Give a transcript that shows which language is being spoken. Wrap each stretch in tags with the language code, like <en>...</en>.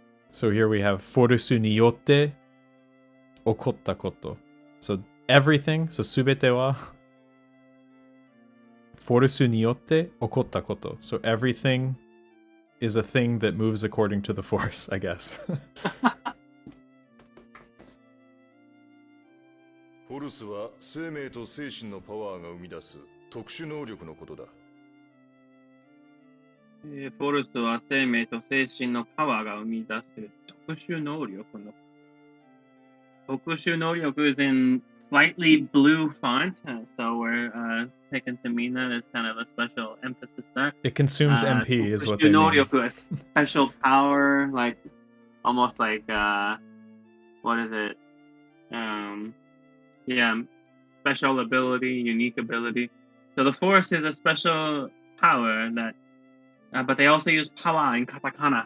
<en>So here we have</en> <ja>forusu ni yotte okotta koto.</ja> <en>So everything, so</en> <ja>subete wa forusu ni yotte okotta koto.</ja> <en>So everything is a thing that moves according to the Force, I guess.</en> <ja>フォルスは生命と精神のパワーが生み出す特殊能力のことだ。フォルスは生命と精神のパワーが生み出す特殊能力の。特殊能力 is in</ja> <en>slightly blue font, so we're taken to mean that as kind of a special emphasis there. It consumes MP is what they no mean. special power, like almost like what is it? Yeah, special ability, unique ability. So the force is a special power that, but they also use power in katakana.</en>